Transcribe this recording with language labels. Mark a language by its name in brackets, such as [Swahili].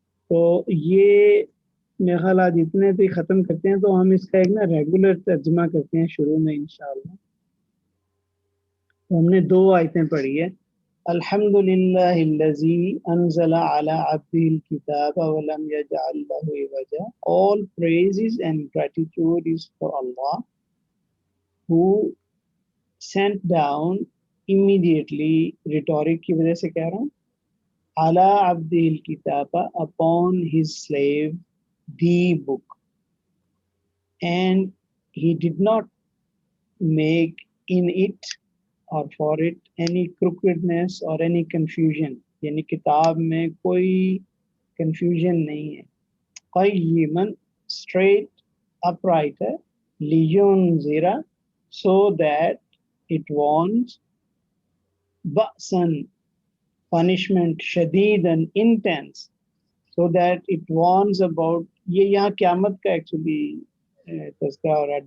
[Urdu] تو یہ میرے خیال آج اتنے پہ ختم کرتے ہیں، تو ہم اس کا ایک نا ریگولر ترجمہ کرتے ہیں شروع میں انشاءاللہ. تو ہم نے 2 آیتیں پڑھی ہے. [Arabic] الحمد للہ الذی انزل علی عبدہ الکتاب ولم یجعل لہ عوجا. [English] All praises and gratitude is for Allah who sent down immediately، [Urdu] rhetoric کی وجہ سے کہہ رہا ہوں، [Arabic] علی عبدہ الکتاب [English] upon his slave the book، and he did not make in it or for it any crookedness or any confusion. [Urdu] یعنی کتاب میں کوئی کنفیوژن نہیں ہے. قیمن اسٹریٹ اپ رائٹ ہے, لینذر so that it warns, بأسن punishment, شدیدن intense, [English] so that it warns about, [Urdu] یہ یہاں قیامت کا ایکچولی تذکرہ ہو رہا ہے.